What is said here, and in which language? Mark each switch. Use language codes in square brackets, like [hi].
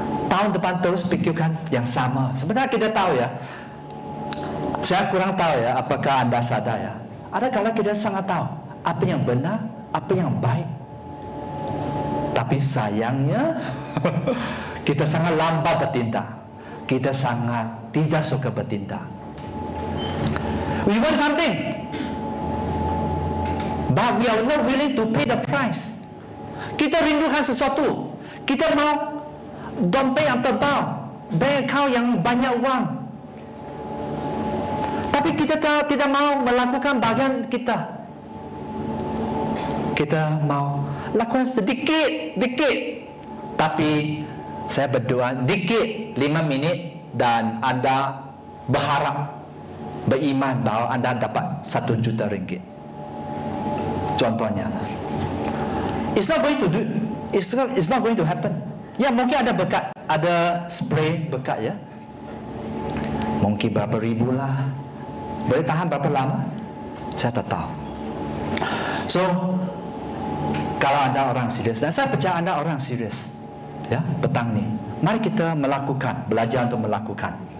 [id] Tahun depan terus fikirkan yang sama. Sebenarnya kita tahu ya. Saya kurang tahu ya, apakah Anda sadar ya. Ada kala kita sangat tahu apa yang benar, apa yang baik. Tapi sayangnya kita sangat lambat bertindak. Kita sangat tidak suka bertindak. [en] We want something, but we are not willing to pay the price. [id] Kita rindukan sesuatu. Kita mau dompet yang tebal, bank account yang banyak uang. Tapi kita tidak mau melakukan bagian kita. Kita mau lakukan sedikit. Tapi saya berdoa dikit 5 minit dan Anda berharap, beriman bahawa Anda dapat 1 juta ringgit. Contohnya, [en] it's not going to happen. [id] Ya, mungkin ada berkat, ada spray berkat ya. Mungkin berapa ribu lah. Boleh tahan berapa lama? Saya tak tahu. So, kalau Anda orang serius, dan saya percaya Anda orang serius, ya, petang ni, mari kita melakukan, belajar untuk melakukan.